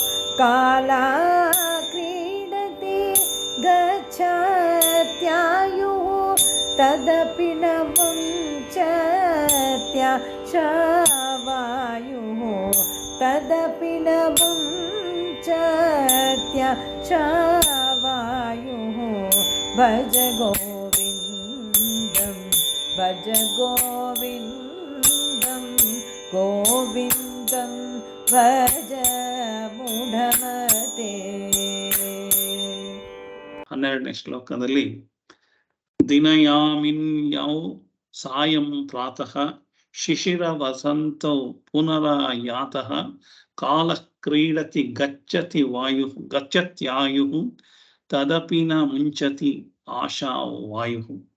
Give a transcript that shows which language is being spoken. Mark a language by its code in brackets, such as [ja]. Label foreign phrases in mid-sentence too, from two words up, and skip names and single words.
[sa] ಕಾಲಾ ಕ್ರೀಡತಿ ಗಚ್ಛತ್ಯಾಯುಃ. ತದಪಿ ನ ಮುಂಚತ್ಯಶವಾಯುಃ. ತದಪಿ ನ ಮುಂಚತ್ಯಶವಾಯುಃ. ಭಜ ಗೋವಿಂದಂ ಭಜ ಗೋವಿಂದಂ ಗೋವಿಂದಂ ಭಜ ಮೂಢಮತೆ. [kn] 12ನೇ ಶ್ಲೋಕದಲ್ಲಿ [sa] ದಿನಯಾಮಿನ್ಯೌ ಸಾಯಂ ಪ್ರಾತಃ ಶಿಶಿರ ವಸಂತೌ ಪುನರಾಯಾತಃ ಕಾಲ ಕ್ರೀಡತಿ ಗಚ್ಚತಿ ವಾಯು ಗಚ್ಚತ್ಯಾಯುಃ ತದಪಿ ನ ಮುಂಚತಿ ಆಶಾ ವಾಯು.